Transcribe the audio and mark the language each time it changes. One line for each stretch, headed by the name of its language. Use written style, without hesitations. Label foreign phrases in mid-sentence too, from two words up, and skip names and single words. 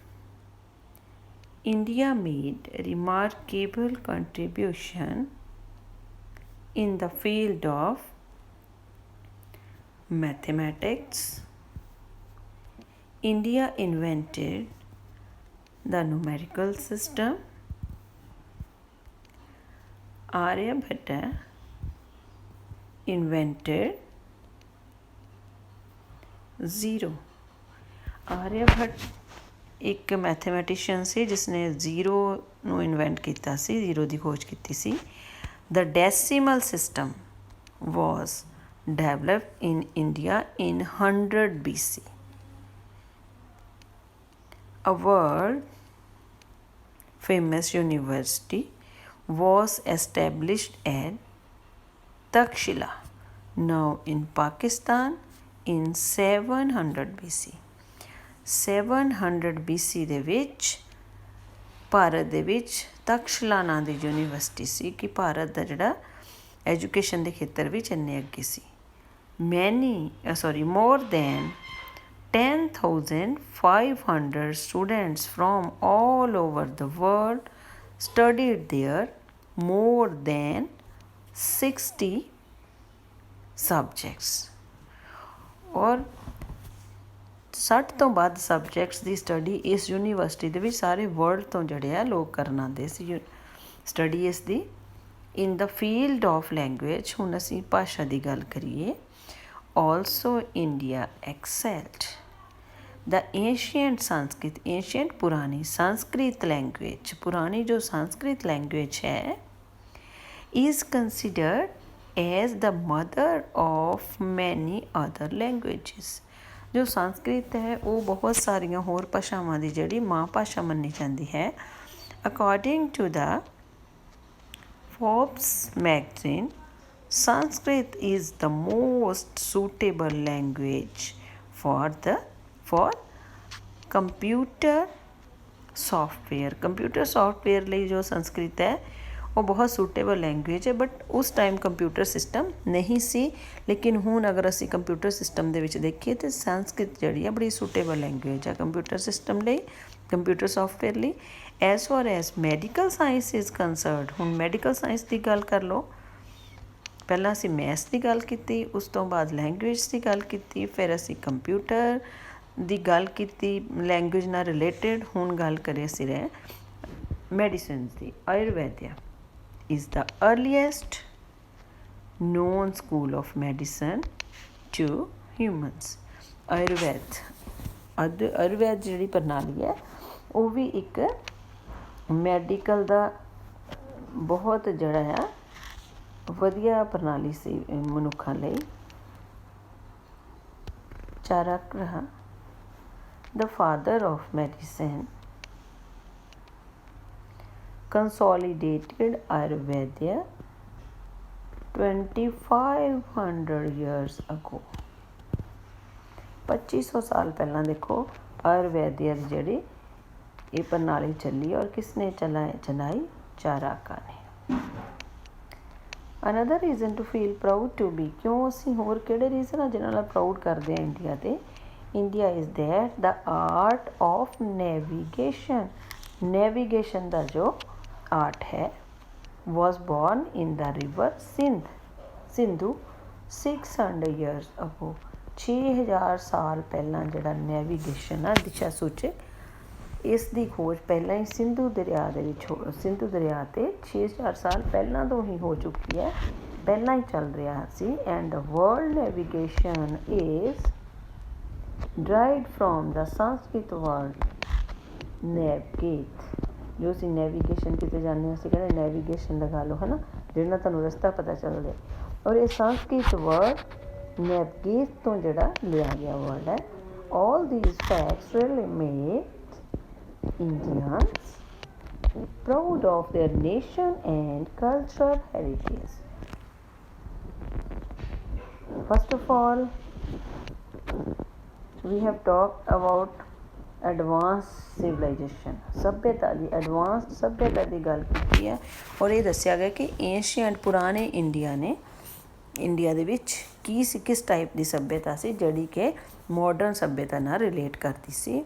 English: India made a remarkable contribution in the field of mathematics. India invented the numerical system. Aryabhatta invented zero.
Punjabi: ਆਰਿਆਭੱਟ ਇੱਕ ਮੈਥਮੈਟੀਸ਼ੀਅਨ ਸੀ ਜਿਸਨੇ ਜ਼ੀਰੋ ਨੂੰ ਇਨਵੈਂਟ ਕੀਤਾ ਸੀ, ਜ਼ੀਰੋ ਦੀ ਖੋਜ ਕੀਤੀ ਸੀ.
English: The decimal system was developed in India in 100 BC. A world famous university was established at Takshila, now in Pakistan, in 700 BC.
Punjabi: 700 BC ਦੇ ਵਿੱਚ ਭਾਰਤ ਦੇ ਵਿੱਚ ਤਕਸ਼ਲਾ ਨਾਂ ਦੀ ਯੂਨੀਵਰਸਿਟੀ ਸੀ ਕਿ ਭਾਰਤ ਦਾ ਜਿਹੜਾ ਐਜੂਕੇਸ਼ਨ ਦੇ ਖੇਤਰ ਵਿੱਚ ਇੰਨੇ ਅੱਗੇ ਸੀ.
English: more than 10,500 students from all over the world studied there. More than 60 subjects.
Punjabi: ਔਰ 60 ਤੋਂ ਵੱਧ ਸਬਜੈਕਟਸ ਦੀ ਸਟੱਡੀ ਇਸ ਯੂਨੀਵਰਸਿਟੀ ਦੇ ਵਿੱਚ ਸਾਰੇ ਵਰਲਡ ਤੋਂ ਜਿਹੜੇ ਆ ਲੋਕ ਕਰਨ ਆਉਂਦੇ ਸੀ ਸਟੱਡੀ ਇਸ ਦੀ.
English: in the field of language,
Punjabi: ਹੁਣ ਅਸੀਂ ਭਾਸ਼ਾ ਦੀ ਗੱਲ ਕਰੀਏ,
English: also India excelled. the ancient Sanskrit,
Punjabi: ਏਸ਼ੀਐਂਟ ਪੁਰਾਣੀ ਸੰਸਕ੍ਰਿਤ ਲੈਂਗੁਏਜ, ਪੁਰਾਣੀ ਜੋ ਸੰਸਕ੍ਰਿਤ ਲੈਂਗੁਏਜ ਹੈ,
English: is considered as the mother of many other languages.
Punjabi: ਜੋ ਸੰਸਕ੍ਰਿਤ ਹੈ ਉਹ ਬਹੁਤ ਸਾਰੀਆਂ ਹੋਰ ਭਾਸ਼ਾਵਾਂ ਦੀ ਜਿਹੜੀ ਮਾਂ ਭਾਸ਼ਾ ਮੰਨੀ ਜਾਂਦੀ ਹੈ.
English: according to the Forbes magazine, Sanskrit is the most suitable language for computer software. computer software
Punjabi: ਲਈ ਜੋ ਸੰਸਕ੍ਰਿਤ ਹੈ ਉਹ ਬਹੁਤ
English: suitable language
Punjabi: ਹੈ. ਬਟ ਉਸ ਟਾਈਮ
English: computer system
Punjabi: ਨਹੀਂ ਸੀ, ਲੇਕਿਨ ਹੁਣ ਅਗਰ ਅਸੀਂ
English: computer system
Punjabi: ਦੇ ਵਿੱਚ ਦੇਖੀਏ ਤਾਂ ਸੰਸਕ੍ਰਿਤ ਜਿਹੜੀ ਆ ਬੜੀ
English: suitable language
Punjabi: ਆ
English: computer system
Punjabi: ਲਈ,
English: computer software
Punjabi: ਲਈ.
English: as far as medical science is concerned,
Punjabi: ਹੁਣ ਮੈਡੀਕਲ ਸਾਇੰਸ ਦੀ ਗੱਲ ਕਰ ਲਓ. ਪਹਿਲਾਂ ਅਸੀਂ ਮੈਥਸ ਦੀ ਗੱਲ ਕੀਤੀ, ਉਸ ਤੋਂ ਬਾਅਦ ਲੈਂਗੁਏਜ ਦੀ ਗੱਲ ਕੀਤੀ, ਫਿਰ ਅਸੀਂ ਕੰਪਿਊਟਰ ਦੀ ਗੱਲ ਕੀਤੀ ਲੈਂਗੁਏਜ ਨਾਲ ਰਿਲੇਟਡ. ਹੁਣ ਗੱਲ ਕਰੀਏ ਅਸੀਂ ਮੈਡੀਸਨ ਦੀ.
English: ਆਯੁਰਵੈਦਿਆ is the earliest known school of medicine to humans.
Punjabi: ਆਯੁਰਵੈਦ ਜਿਹੜੀ ਪ੍ਰਣਾਲੀ ਹੈ ਉਹ ਵੀ ਇੱਕ ਮੈਡੀਕਲ ਦਾ ਬਹੁਤ ਜਿਹੜਾ ਆ ਵਧੀਆ ਪ੍ਰਣਾਲੀ ਸੀ ਮਨੁੱਖਾਂ ਲਈ.
English: ਚਾਰਕ the father of medicine consolidated Ayurveda 2500 years ago.
Punjabi: 2500 ਸਾਲ ਪਹਿਲਾਂ ਦੇਖੋ ਆਯੁਰਵੈਦਿਆ ਦੀ ਜਿਹੜੀ ਇਹ ਪ੍ਰਣਾਲੀ ਚੱਲੀ ਔਰ ਕਿਸਨੇ ਚਲਾਈ? ਚਾਰਕਾਂ ਨੇ.
English: another reason to feel proud to be,
Punjabi: ਕਿਉਂ ਅਸੀਂ ਹੋਰ ਕਿਹੜੇ ਰੀਜ਼ਨ ਆ ਜਿਹਨਾਂ ਨਾਲ ਪ੍ਰਾਊਡ ਕਰਦੇ ਹਾਂ ਇੰਡੀਆ 'ਤੇ?
English: India is that the art of navigation.
Punjabi: ਨੈਵੀਗੇਸ਼ਨ ਦਾ ਜੋ ਆਰਟ ਹੈ
English: was born in the river ਸਿੰਧੂ 600 years ago.
Punjabi: 6000 ਸਾਲ ਪਹਿਲਾਂ ਜਿਹੜਾ ਨੈਵੀਗੇਸ਼ਨ ਆ, ਦਿਸ਼ਾ ਸੂਚਕ, ਇਸ ਦੀ ਖੋਜ ਪਹਿਲਾਂ ਹੀ ਸਿੰਧੂ ਦਰਿਆ ਦੇ ਵਿੱਚ ਸਿੰਧੂ ਦਰਿਆ 'ਤੇ 6000 ਸਾਲ ਪਹਿਲਾਂ ਤੋਂ ਹੀ ਹੋ ਚੁੱਕੀ ਹੈ, ਪਹਿਲਾਂ ਹੀ ਚੱਲ ਰਿਹਾ ਸੀ.
English: and world navigation is derived from the Sanskrit word navgate.
Punjabi: ਜੋ ਅਸੀਂ ਨੈਵੀਗੇਸ਼ਨ ਕਿਤੇ ਜਾਂਦੇ ਹਾਂ ਅਸੀਂ ਕਹਿੰਦੇ ਨੈਵੀਗੇਸ਼ਨ ਲਗਾ ਲਓ, ਹੈ ਨਾ. ਜਿਹਦੇ ਨਾਲ ਤੁਹਾਨੂੰ ਰਸਤਾ ਪਤਾ ਚੱਲ ਜਾਏ। ਔਰ ਇਹ ਸੰਸਕ੍ਰਿਤ ਵਰਡ ਨੈਵਗੇਟ ਤੋਂ ਜਿਹੜਾ ਲਿਆ ਗਿਆ ਵਰਡ ਹੈ।
English: All these facts really made Indians proud of their nation and cultural heritage. First of all, we have talked about advance civilization,
Punjabi: ਸੱਭਿਅਤਾ ਦੀ ਐਡਵਾਂਸਡ ਸੱਭਿਅਤਾ ਦੀ ਗੱਲ ਕੀਤੀ ਹੈ। ਔਰ ਇਹ ਦੱਸਿਆ ਗਿਆ ਕਿ ਏਸ਼ੀਅੰਟ ਪੁਰਾਣੇ ਇੰਡੀਆ ਦੇ ਵਿੱਚ ਕੀ ਸੀ, ਕਿਸ ਟਾਈਪ ਦੀ ਸੱਭਿਅਤਾ ਸੀ ਜਿਹੜੀ ਕਿ ਮਾਡਰਨ ਸੱਭਿਅਤਾ ਨਾਲ ਰਿਲੇਟ ਕਰਦੀ ਸੀ।